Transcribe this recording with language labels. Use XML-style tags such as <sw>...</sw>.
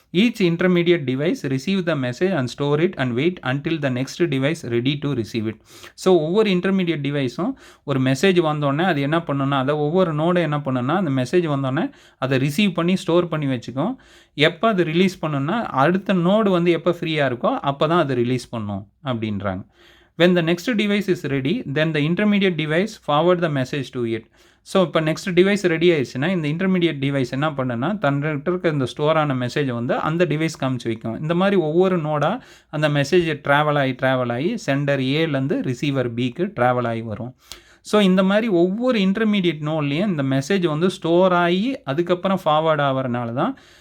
<en>Each intermediate device receive the message and store it and wait until the next device ready to receive it.</en> <ta>So ஒவ்வொரு intermediate டிவைஸும் ஒரு message வந்தோடனே அது என்ன பண்ணணும்னா, அதை ஒவ்வொரு நோடு என்ன பண்ணணும்னா அந்த மெசேஜ் வந்தோடனே அதை ரிசீவ் பண்ணி ஸ்டோர் பண்ணி வச்சுக்கும். எப்போ அது ரிலீஸ் பண்ணணும்னா அடுத்த நோடு வந்து எப்போ ஃப்ரீயாக இருக்கோ அப்போ தான் அது ரிலீஸ் பண்ணும் அப்படின்றாங்க.</ta> <en>when the next device is ready then the intermediate device forward the message to it.</en> <ta>So இப்போ நெக்ஸ்ட் டிவைஸ் ரெடி ஆயிடுச்சுன்னா இந்த இன்டர்மீடியட் டிவைஸ் என்ன பண்ணுன்னா தன்கிட்ட இருக்க இந்த ஸ்டோர் ஆன மெசேஜை வந்து அந்த டிவைஸ் காமிச்சு வைக்கும். இந்த மாதிரி ஒவ்வொரு நோடாக அந்த மெசேஜ் ட்ராவல் ஆகி சென்டர் ஏலேருந்து ரிசீவர் பிக்கு ட்ராவல் ஆகி வரும். ஸோ இந்த மாதிரி ஒவ்வொரு இன்டர்மீடியட் நோட்லேயும் இந்த மெசேஜ் வந்து ஸ்டோர் ஆகி அதுக்கப்புறம் ஃபார்வர்ட் ஆகிறனால தான்</ta>